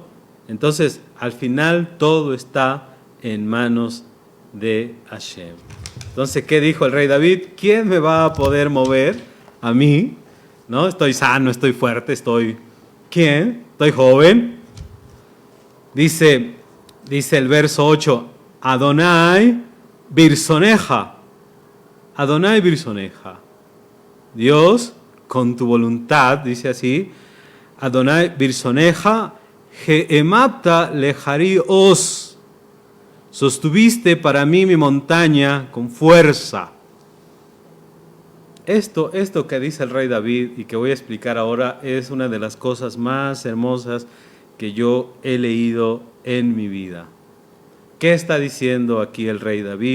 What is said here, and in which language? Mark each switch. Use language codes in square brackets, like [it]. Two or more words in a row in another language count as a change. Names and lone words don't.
[es] Entonces, al final todo está en manos de Hashem. Entonces, ¿qué dijo el rey David? ¿Quién me va a poder mover a mí? ¿No? Estoy sano, estoy fuerte, ¿quién? Estoy joven. Dice el verso 8, [he] יהוה ברצונך. יהוה ברצונך. [es] Dios, con tu voluntad, dice así, [he] יהוה ברצונך העמדתה להררי עז. [es] Sostuviste para mí mi montaña con fuerza. Esto que dice el rey David y que voy a explicar ahora es una de las cosas más hermosas que yo he leído en mi vida. ¿Qué está diciendo aquí el rey David?